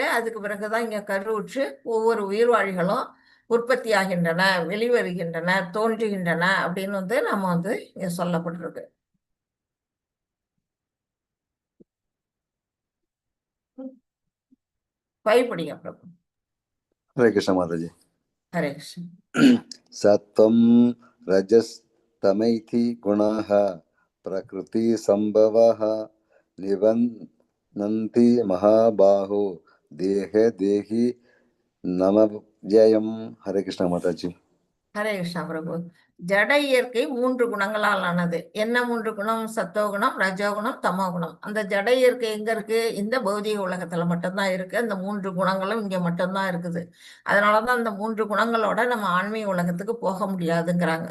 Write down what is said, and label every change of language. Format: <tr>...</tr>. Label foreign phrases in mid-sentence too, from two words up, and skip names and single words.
<ta>அதுக்கு பிறகுதான் இங்க கருவுற்று ஒவ்வொரு உயிர்வாழிகளும் உற்பத்தி ஆகின்றன, வெளிவருகின்றன, தோன்றுகின்றன அப்படின்னு வந்து நம்ம வந்து இங்க சொல்லப்பட்டிருக்கு. பயப்படிங்க பிரபு.</ta> <hi>हरे कृष्ण माता जी।</hi> <ta>ஹரே கிருஷ்ணன்.</ta> <sa>सत्वं रजस्तमैति गुणाः प्रकृति संभवः निबध्नन्ति महाबाहो देहे देहि नमव्ययम्।</sa> <hi>हरे कृष्ण माता जी।</hi> <ta>ஹரே கிருஷ்ணா பிரபு. ஜட இயற்கை 3 குணங்களால் ஆனது. என்ன 3 குணம்? சத்தோகுணம், ரஜோகுணம், தமோகுணம். அந்த ஜட இயற்கை எங்க இருக்கு? இந்த பௌதிக உலகத்துல மட்டும்தான் இருக்கு. அந்த 3 குணங்களும் இங்க மட்டும்தான் இருக்குது. அதனாலதான் அந்த 3 குணங்களோட நம்ம ஆன்மீக உலகத்துக்கு போக முடியாதுங்கிறாங்க.</ta>